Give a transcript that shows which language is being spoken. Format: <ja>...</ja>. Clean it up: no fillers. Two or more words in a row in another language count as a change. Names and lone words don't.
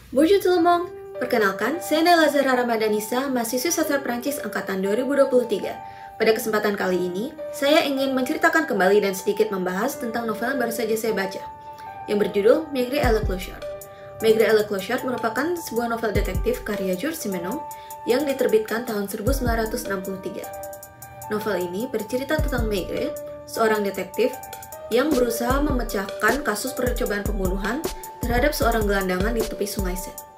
<fr>Bonjour tout le monde.</fr> <id>Perkenalkan, saya Naila Zahra Ramadanisa, mahasiswi sastra Prancis angkatan 2023. Pada kesempatan kali ini, saya ingin menceritakan kembali dan sedikit membahas tentang novel yang baru saja saya baca, yang berjudul Maigret et le Clochard. Maigret et le Clochard merupakan sebuah novel detektif karya Jules Simenon yang diterbitkan tahun 1963. Novel ini bercerita tentang Maigret, seorang detektif yang berusaha memecahkan kasus percobaan pembunuhan terhadap seorang gelandangan di tepi sungai Seine.</id>